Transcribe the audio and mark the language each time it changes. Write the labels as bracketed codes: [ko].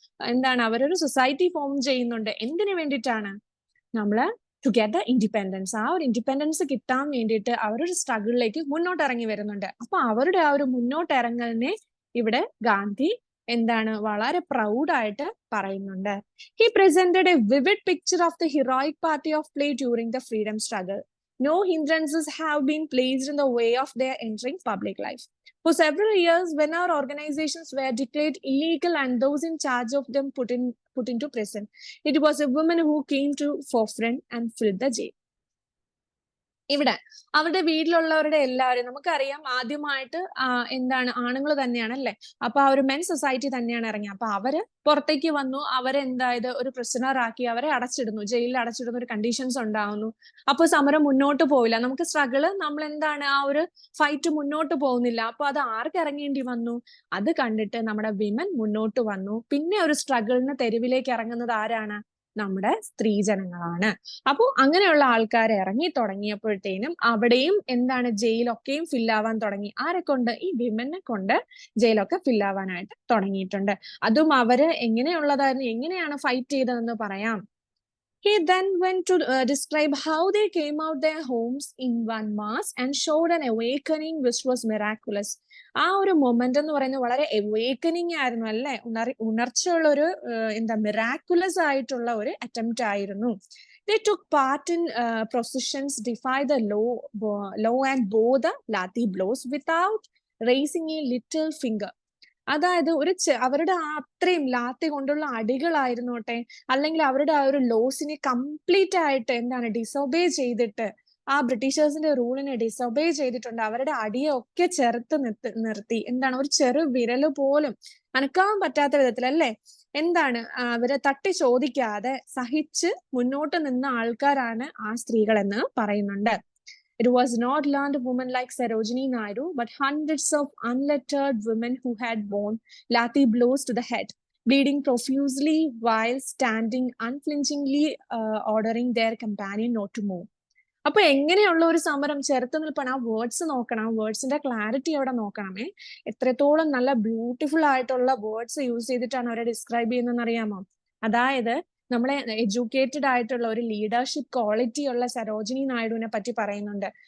[ml] എന്താണ്, അവരൊരു society form ചെയ്യുന്നുണ്ട്. എന്തിനു വേണ്ടിയിട്ടാണ്? നമ്മള് [en] To get the independence. [ml] ആ ഒരു ഇൻഡിപെൻഡൻസ് കിട്ടാൻ വേണ്ടിയിട്ട് അവരൊരു സ്ട്രഗിളിലേക്ക് മുന്നോട്ട് ഇറങ്ങി വരുന്നുണ്ട്. അപ്പൊ അവരുടെ ആ ഒരു മുന്നോട്ട് ഇറങ്ങലിനെ ഇവിടെ ഗാന്ധി എന്താണ് വളരെ പ്രൗഡായിട്ട് പറയുന്നുണ്ട്. [en] He presented a vivid picture of the heroic party of play during the freedom struggle. No hindrances have been placed in the way of their entering public life. For several years, when our organizations were declared illegal and those in charge of them put into prison, it was a woman who came to forefront and filled the jail. [ml] ഇവിടെ അവരുടെ വീട്ടിലുള്ളവരുടെ എല്ലാവരും നമുക്കറിയാം ആദ്യമായിട്ട് എന്താണ് ആണുങ്ങൾ തന്നെയാണ് അല്ലെ. അപ്പൊ ആ ഒരു മെൻ സൊസൈറ്റി തന്നെയാണ് ഇറങ്ങി. അപ്പൊ അവര് പുറത്തേക്ക് വന്നു, അവരെന്തായത് ഒരു പ്രിസണർ ആക്കി അവരെ അടച്ചിടുന്നു, ജയിലിൽ അടച്ചിടുന്ന ഒരു കണ്ടീഷൻസ് ഉണ്ടാവുന്നു. അപ്പൊ സമരം മുന്നോട്ട് പോവില്ല, നമുക്ക് സ്ട്രഗിള്, നമ്മൾ എന്താണ് ആ ഒരു ഫൈറ്റ് മുന്നോട്ട് പോകുന്നില്ല. അപ്പൊ അത് ആർക്ക് ഇറങ്ങേണ്ടി വന്നു? അത് കണ്ടിട്ട് നമ്മുടെ വിമൻ മുന്നോട്ട് വന്നു. പിന്നെ ഒരു സ്ട്രഗിളിന് തെരുവിലേക്ക് ഇറങ്ങുന്നത് ആരാണ്? നമ്മുടെ സ്ത്രീജനങ്ങളാണ്. അപ്പോ അങ്ങനെയുള്ള ആൾക്കാർ ഇറങ്ങി തുടങ്ങിയപ്പോഴത്തേനും അവിടെയും എന്താണ് ജയിലൊക്കെയും ഫില്ലാവാൻ തുടങ്ങി. ആരെ കൊണ്ട്? ഈ വിമനെ കൊണ്ട് ജയിലൊക്കെ ഫില്ലാവാനായിട്ട് തുടങ്ങിയിട്ടുണ്ട്. അതും അവര് എങ്ങനെയുള്ളതായിരുന്നു, എങ്ങനെയാണ് ഫൈറ്റ് ചെയ്തതെന്ന് പറയാം. [en] He then went to describe how they came out their homes in one mass and showed an awakening which was miraculous. [ml] ആ ഒരു മൊമെന്റ് എന്ന് പറയുന്നത് വളരെ അവേക്കനിങ് ആയിരുന്നു അല്ലെ, ഉണർച്ചയുള്ള ഒരു എന്താ മിറാക്കുലസ് ആയിട്ടുള്ള ഒരു അറ്റംപ്റ്റ് ആയിരുന്നു. [en] They took part in processions, defy the law and bore the lathi blows without raising a little finger. [ml] അതായത് അവരുടെ അത്രയും ലാത്തി കൊണ്ടുള്ള അടികളായിരുന്നോട്ടെ, അല്ലെങ്കിൽ അവരുടെ ആ ഒരു ലോസിനെ കംപ്ലീറ്റ് ആയിട്ട് എന്താണ് ഡിസൊബേ ചെയ്തിട്ട്, ആ ബ്രിട്ടീഷേഴ്സിന്റെ റൂളിനെ ഡിസൊബേ ചെയ്തിട്ടുണ്ട്. അവരുടെ അടിയെ ഒക്കെ ചെറുത്ത് നിർത്തി എന്താണ് ഒരു ചെറു വിരല് പോലും അനക്കാൻ പറ്റാത്ത വിധത്തിൽ അല്ലേ, എന്താണ് അവരെ തട്ടി ചോദിക്കാതെ സഹിച്ച് മുന്നോട്ട് നിന്ന ആൾക്കാരാണ് ആ സ്ത്രീകൾ എന്ന് പറയുന്നുണ്ട്. [en] It was not learned women like Sarojini Naidu, but hundreds of unlettered women who had borne lathi blows to the head, bleeding profusely while standing unflinchingly, ordering their companion not to move. [ml] അപ്പൊ എങ്ങനെയുള്ള ഒരു സമരം, ചെറുത്ത് നിൽപ്പാണ്. ആ words നോക്കണം, വേർഡ്സിന്റെ clarity അവിടെ നോക്കണമേ. എത്രത്തോളം നല്ല ബ്യൂട്ടിഫുൾ ആയിട്ടുള്ള വേർഡ്സ് യൂസ് ചെയ്തിട്ടാണ് അവരെ ഡിസ്ക്രൈബ് ചെയ്യുന്നതെന്ന് അറിയാമോ? അതായത് നമ്മളെ എഡ്യൂക്കേറ്റഡ് ആയിട്ടുള്ള ഒരു ലീഡർഷിപ്പ് ക്വാളിറ്റി ഉള്ള സരോജിനി നായിഡുവിനെ പറ്റി പറയുന്നുണ്ട്.